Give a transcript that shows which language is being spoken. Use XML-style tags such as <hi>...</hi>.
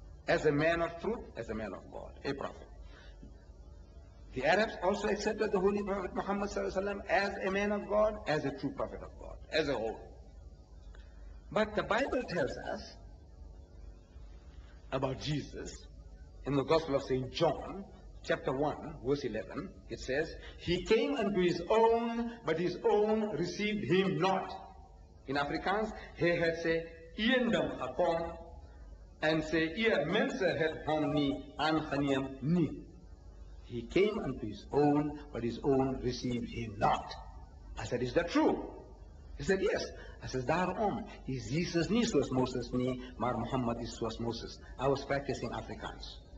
<en>as a man of truth, as a man of God, a prophet. The Arabs also accepted the Holy Prophet Muhammad ﷺ as a man of God, as a true prophet of God, as a whole. But the Bible tells us about Jesus in the Gospel of St. John, chapter 1, verse 11. It says, "He came unto his own, but his own received him not." In Afrikaans,</en> <af>hy het sy eendom gekom, en sy eer mense het hom nie aangeneem nie.</af> <en>He came unto his own, but his own received him not. I said, is that true? He said, yes. I said,</en> <af>daarom is Jesus nie soos Moses nie, maar Muhammad is soos Moses.</af> <en>I was practicing Afrikaans.</en>